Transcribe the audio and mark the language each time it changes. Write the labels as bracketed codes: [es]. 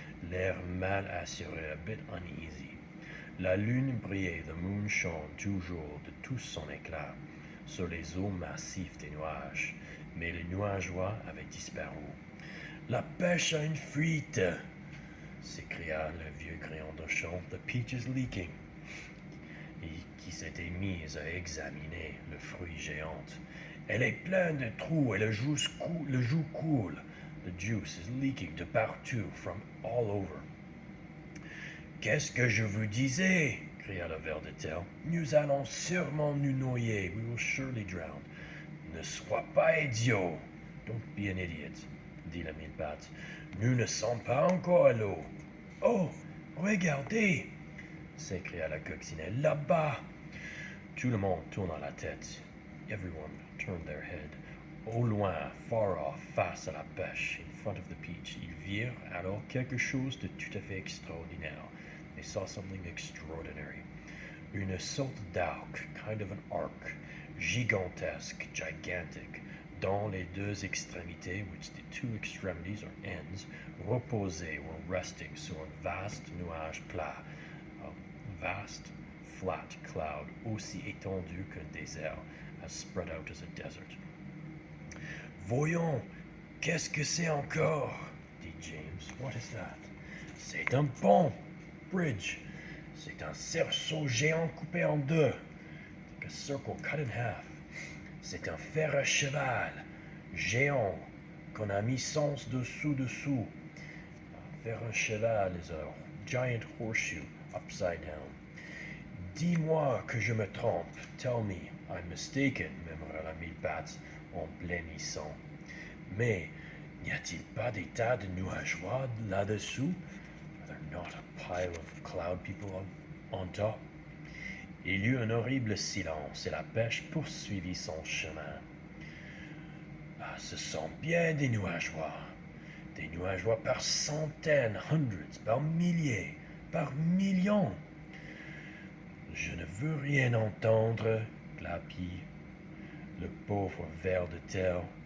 [fr] L'air mal assuré, [en] a bit uneasy. [fr] La lune brillait, [en] the moon shone [fr] toujours de tout son éclat sur les eaux massives des nuages, mais les nuageois avaient disparu. La pêche a une fuite! S'écria le vieux crayon de champ. [en] The peach is leaking. [fr] Et qui s'était mise à examiner le fruit géant. Elle est pleine de trous et le jus coule. [en] The juice is leaking [fr] de partout, [en] from all over. [fr] Qu'est-ce que je vous disais? Cria le ver de terre. Nous allons sûrement nous noyer. [en] We will surely drown. [fr] Ne sois pas idiot. [en] Don't be an idiot, [fr] dit la mille pattes. Nous ne sommes pas encore à l'eau. Oh, regardez, s'écria la coccinelle, là-bas. Tout le monde tourna la tête. [en] Everyone turned their head. [fr] Au loin, [en] far off, [fr] face à la pêche, [en] in front of the peach, [fr] ils virent alors quelque chose de tout à fait extraordinaire. [en] They saw something extraordinary. [fr] Une sorte d'arc, [en] kind of an arc, [fr] gigantesque, [en] gigantic, [fr] dont les deux extrémités, [en] which the two extremities or ends, [fr] reposaient [en] or resting [fr] sur un vaste nuage plat, [en] a vast flat cloud [fr] aussi étendu qu'un désert, [en] as spread out as a desert. [fr] Voyons, qu'est-ce que c'est encore? Dit James. [en] What is that? [fr] C'est un pont, bridge. C'est un cerceau géant coupé en deux. [en] Like a circle cut in half. [fr] C'est un fer à cheval géant qu'on a mis sens dessous. Un fer à cheval [en] is a giant horseshoe upside down. [fr] Dis-moi que je me trompe. [en] Tell me I'm mistaken, [fr] murmura la mille pattes en blêmissant. Mais n'y a-t-il pas des tas de nuageois là-dessous? [en] Are there not a pile of cloud people on top? [fr] Il y eut un horrible silence et la pêche poursuivit son chemin. Ah, ce sont bien des nuageois par centaines, hundreds, par milliers, par millions. Je ne veux rien entendre, glapit le pauvre ver de terre.